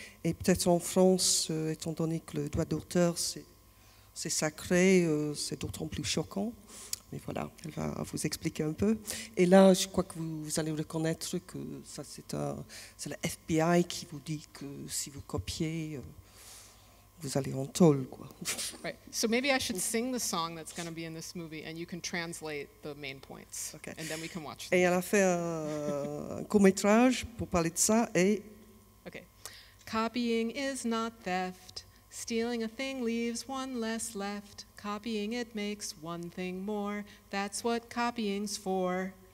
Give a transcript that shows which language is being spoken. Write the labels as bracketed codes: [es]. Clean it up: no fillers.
[fr] Et peut-être en France, étant donné que le droit d'auteur, c'est sacré, c'est d'autant plus choquant. Mais voilà, elle va vous expliquer un peu. Et là, je crois que vous allez reconnaître que ça, c'est le FBI qui vous dit que si vous copiez... vous allez en tôle, quoi. [en] Right. So maybe I should sing the song that's going to be in this movie, and you can translate the main points, okay. And then we can watch [fr] them. Et elle a fait un court-métrage pour parler de ça, et... [en] Okay. Copying is not theft. Stealing a thing leaves one less left. Copying it makes one thing more. That's what copying's for.